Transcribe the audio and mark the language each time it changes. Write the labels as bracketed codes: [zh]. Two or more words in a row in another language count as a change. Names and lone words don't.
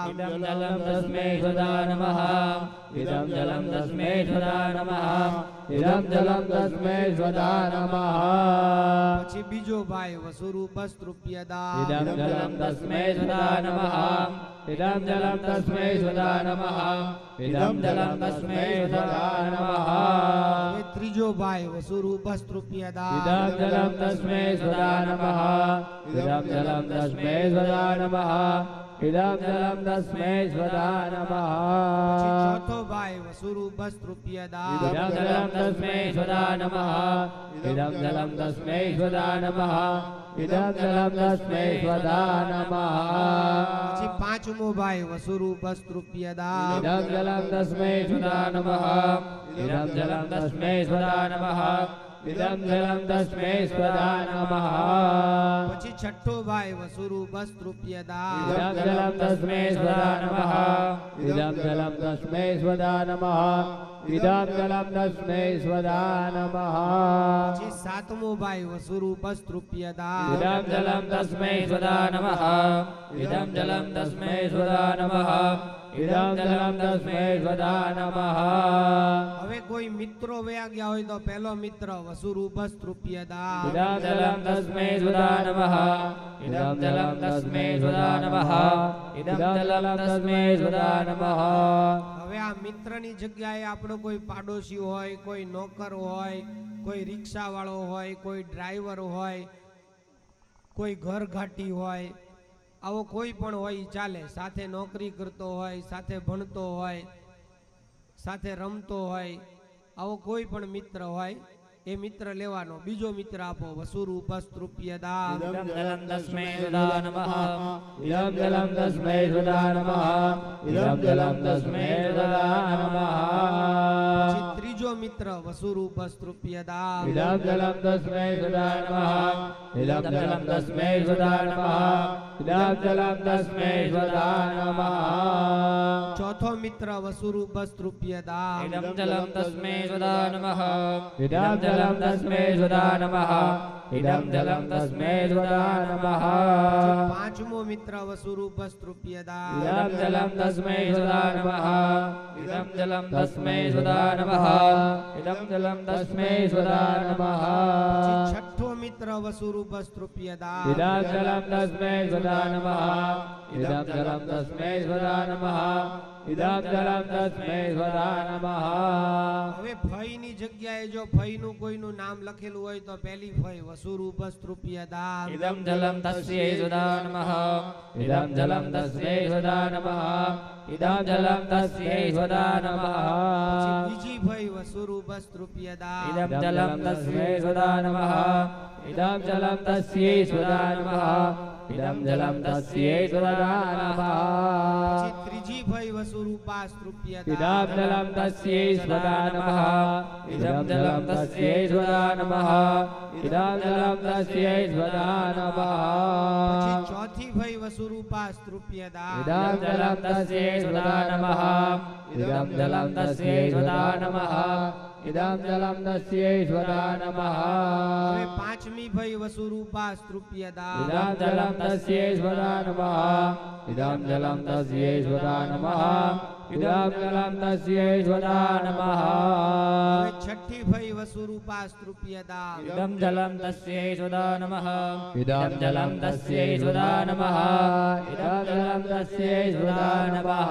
[sa] इदं जलं तस्मै स्वदा नमः इदं जलं तस्मै स्वदा नमः इदं जलं तस्मै स्वदा नमः [gu] પછી બીજો ભાઈ વસુરૂપસ્તૃપ્યદા [sa] इदं जलं तस्मै स्वदा नमः इदं जलं तस्मै स्वदा नमः इदं जलं तस्मै स्वदा नमः [gu] હવે ત્રીજો ભાઈ વસુરૂપસ્તૃપ્યદા [sa] इदं जलं तस्मै स्वदा नमः इदं जलं तस्मै स्वदा नमः इदं जलं तस्मै स्वदा नमः [gu] પછી ચોથો ભાઈ વસુરૂપસ્તૃપ્યદા [sa] इदं जलं तस्मै स्वदा नमः इदं जलं तस्मै स्वदा नमः इदं जलं तस्मै स्वदा नमः [gu] પછી પાંચમો ભાઈ વસુરૂપસ્તૃપ્યદા [sa] इदं जलं तस्मै स्वदा नमः इदं जलं तस्मै स्वदा नमः इदं जलं तस्मै स्वदा नमः [gu] પછી છઠ્ઠો ભાઈ વસુરૂપસ્તૃપ્યદા [sa] इदं जलं तस्मै स्वदा नमः इदं जलं तस्मै स्वदा नमः इदं जलं तस्मै स्वदा नमः [gu] પછી સાતમો ભાઈ વસુરૂપસ્તૃપ્યદા [sa] इदं जलं तस्मै स्वदा नमः इदं जलं तस्मै स्वदा नमः इदं जलं तस्मै स्वदा नमः [gu] હવે કોઈ મિત્રો વયા ગયા હોય તો પહેલો મિત્ર વસુરૂપસ્તૃપ્યદા [sa] इदं जलं तस्मै स्वदा नमः इदं जलं तस्मै स्वदा नमः इदं जलं तस्मै स्वदा नमः [gu] હવે આ મિત્રની જગ્યાએ આપણો કોઈ પાડોશી હોય, કોઈ નોકર હોય, કોઈ રિક્ષાવાળો હોય, કોઈ ડ્રાઈવર હોય, કોઈ ઘરઘાટી હોય, આવો કોઈ પણ હોય ઈ ચાલે. સાથે નોકરી કરતો હોય, સાથે ભણતો હોય, સાથે રમતો હોય, આવો કોઈ પણ મિત્ર હોય એ મિત્ર લેવાનો. બીજો મિત્ર આપો વસુરૂપસ્તૃપ્યદા [sa] इदं जलं तस्मै स्वदा नमः इदं जलं तस्मै स्वदा नमः इदं जलं तस्मै स्वदा नमः [gu] પછી ત્રીજો મિત્ર વસુરૂપસ્તૃપ્યદા [sa] इदं जलं तस्मै स्वदा नमः इदं जलं तस्मै स्वदा नमः इदं जलं तस्मै स्वदा नमः [gu] ચોથો મિત્ર વસુરૂપસ્તૃપ્યદા [sa] इदं जलं तस्मै स्वदा नमः इदं जलं तस्मै स्वदा नमः इदं जलं तस्मै स्वदा नमः [gu] પાંચમો મિત્ર વસુરૂપસ્તૃપ્યદા [sa] इदं जलं तस्मै स्वदा नमः इदं जलं तस्मै सुधा नमः इदं जलं तस्मै सुधा नमः [gu] છઠો મિત્ર [sa] वसुरूप स्तृप्यदा इदं जलं तस्मै सुधा नमः इदं जलं तस्मै सुधा नमः इदं जलं तस्मै सुधा नमः [gu] હવે ફઈ ની જગ્યાએ જો ફઈ નું કોઈનું નામ લખેલું હોય તો પહેલી ફઈ [sa] વસુરૂપ સ્તૃપ્યદા इदं जलं तस्यै सुधा नमः इदं जलं तस्मै सुधा नमः इदं जलं तस्यै सुधा नमः [gu] બીજી ફઈ [sa] વસુરૂપ સ્તૃપ્યદા इदं जलं तस्मै सुधा नमः इदं जलं तस्यै सुधा नमः इदं जलं तस्यै सुधा नमः [gu] ત્રીજી ફઈ [sa] વસુરૂપા સ્તૃપ્યદા इदं जलं तस्यै सुधा नमः इदं जलं तस्यै सुधा नमः इदं जलं तस्यै सुधा नमः [gu] ચોથી ફઈ [sa] વસુરૂપા સ્તૃપ્યદા इदं जलं तस्यै सुधा नमः इदं जलं तस्यै सुधा नमः इदं जलं तस्यै सुधा नमः [gu] હવે પાંચમી ફઈ [sa] વસુરૂપા સ્તૃપ્યદા इदं जलं तस्यै सुधा नमः इदं जलं तस्यै सुधा नमः इदं जलं तस्यै सुधा नमः [gu] હવે છઠ્ઠી ફઈ [sa] વસુરૂપા સ્તૃપ્યદા इदं जलं तस्यै सुधा नमः इदं जलं तस्यै सुधा नमः इदं जलं तस्यै सुधा नमः